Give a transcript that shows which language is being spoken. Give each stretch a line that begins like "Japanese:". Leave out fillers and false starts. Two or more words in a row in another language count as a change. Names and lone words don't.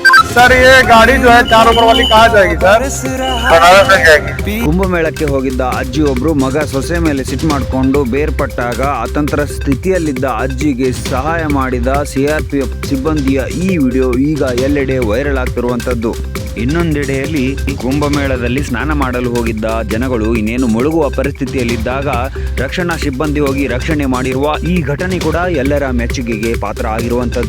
Hindi: सर ये गाड़ी जो है 4 नंबर वाली कहाँ जाएगी सर? बनारस में जाएगी।
Kannada: ಕುಂಭಮೇಳಕ್ಕೆ ಹೋಗಿದ್ದ ಅಜ್ಜಿಯೊಬ್ರು ಮಗ ಸೊಸೆ ಮೇಲೆ ಸಿಟ್ಟು ಮಾಡಿಕೊಂಡು ಬೇರ್ಪಟ್ಟಾಗ ಅತಂತ್ರ ಸ್ಥಿತಿಯಲ್ಲಿದ್ದ ಅಜ್ಜಿಗೆ ಸಹಾಯ ಮಾಡಿದ ಸಿಆರ್ಪಿಎಫ್ ಸಿಬ್ಬಂದಿಯ ಈ ವಿಡಿಯೋ ಈಗ ಎಲ್ಲೆಡೆ ವೈರಲ್ ಆಗ್ತಿರುವಂತದ್ದು. ಇನ್ನೊಂದೆಡೆಯಲ್ಲಿ ಕುಂಭಮೇಳದಲ್ಲಿ ಸ್ನಾನ ಮಾಡಲು ಹೋಗಿದ್ದ ಜನಗಳು ಇನ್ನೇನು ಮುಳುಗುವ ಪರಿಸ್ಥಿತಿಯಲ್ಲಿದ್ದಾಗ ರಕ್ಷಣಾ ಸಿಬ್ಬಂದಿ ಹೋಗಿ ರಕ್ಷಣೆ ಮಾಡಿರುವ ಈ ಘಟನೆ ಕೂಡ ಎಲ್ಲರ ಮೆಚ್ಚುಗೆಗೆ ಪಾತ್ರ ಆಗಿರುವಂತದ್ದು.